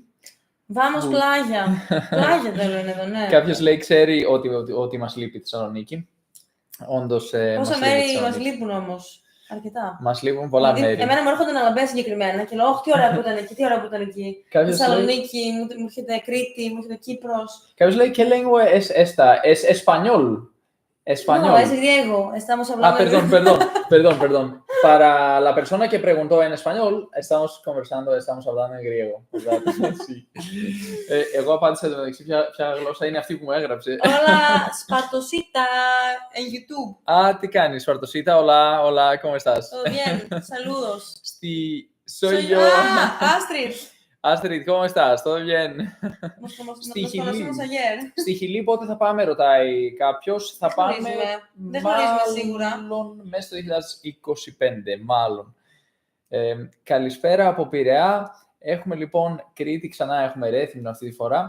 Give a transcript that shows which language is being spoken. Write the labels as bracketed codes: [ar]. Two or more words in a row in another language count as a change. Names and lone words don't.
[el] Vamos πλάγια. Πλάγια δεν λένε εδώ, ναι. Κάποιος λέει, ξέρει ότι μας λείπει η Θεσσαλονίκη. Όντως. Πόσα μέρη μας λείπουν όμως. Αρκετά. Μας λείπουν πολλά μέρη. Εμένα μου έρχονται να λαμπές συγκεκριμένα και λέω: τι ωραία που ήταν εκεί, τι ωραία που ήταν εκεί. Θεσσαλονίκη, μου έρχεται Κρήτη, μου έρχεται Κύπρος. Κάποιος λέει: [es] ¿Qué lengua es esta? ¿Es español? No, es griego. Estamos hablando Perdón. Para la persona que preguntó en español, estamos hablando en griego. [el] Εγώ απάντησα το μεταξύ ποια γλώσσα είναι αυτή που μου έγραψε. [es] Hola, Spartosita, en YouTube. [el] Τι κάνεις, [es] Spartosita? Hola, ¿cómo estás? Todo bien, saludos. Soy yo. Astrid. Astrid, ¿cómo estás? ¿Todo bien? [el] Στη Χιλή πότε θα πάμε, ρωτάει κάποιος. Θα πάμε δεν γνωρίζουμε σίγουρα. Μέσα στο 2025, μάλλον. Καλησπέρα από Πειραιά. Έχουμε λοιπόν Κρήτη, ξανά έχουμε Ρέθυμνο αυτή τη φορά.